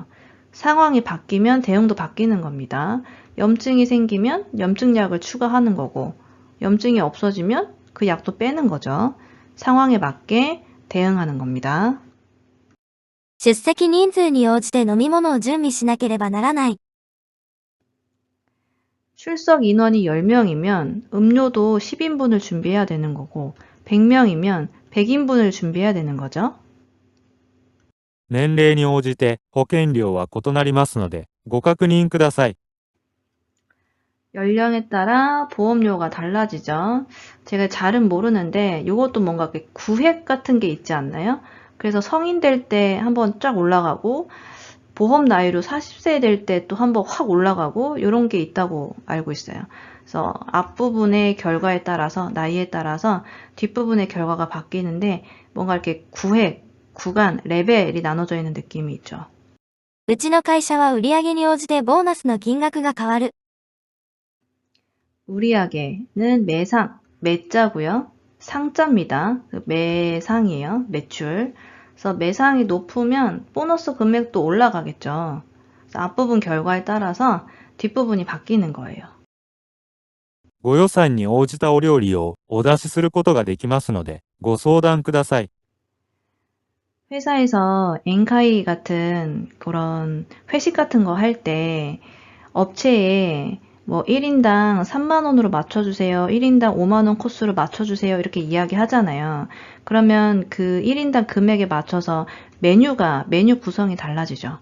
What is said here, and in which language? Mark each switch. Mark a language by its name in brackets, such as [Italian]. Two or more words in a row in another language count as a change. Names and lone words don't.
[Korean] 상황이 바뀌면 대응도 바뀌는 겁니다. 염증이 생기면 염증약을 추가하는 거고 염증이 없어지면 그 약도 빼는 거죠. 상황에 맞게 대응하는 겁니다. [Japanese] 出席人数に応じて飲み物を準備しなければならない。 [Korean] 출석 인원이 10명이면 음료도 10인분을 준비해야 되는 거고 100명이면 100인분을 준비해야 되는 거죠. [Japanese] 年齢に応じて保険料は異なりますので、ご確認ください。 [Korean] 연령에 따라 보험료가 달라지죠. 제가 잘은 모르는데 이것도 뭔가 이렇게 구획 같은 게 있지 않나요? 그래서 성인 될 때 한번 쫙 올라가고 보험 나이로 40세 될 때 또 한번 확 올라가고 이런 게 있다고 알고 있어요. 그래서 앞부분의 결과에 따라서 나이에 따라서 뒷부분의 결과가 바뀌는데 뭔가 이렇게 구획, 구간, 레벨이 나눠져 있는 느낌이 있죠. [Japanese] うちの会社は売上に応じてボーナスの金額が変わる。 [Korean] 우리에게는 매상, 매자고요. 상자입니다. 매상이에요. 매출. 그래서 매상이 높으면 보너스 금액도 올라가겠죠. 앞부분 결과에 따라서 뒷부분이 바뀌는 거예요. [Japanese] ご予算に応じたお料理をお出しすることができますので、ご相談ください。 [Korean] 회사에서 엔카이 같은 그런 회식 같은 거 할 때 업체에 뭐 1인당 3만 원으로 맞춰주세요. 1인당 5만 원 코스로 맞춰주세요. 이렇게 이야기 하잖아요. 그러면 그 1인당 금액에 맞춰서 메뉴 구성이 달라지죠.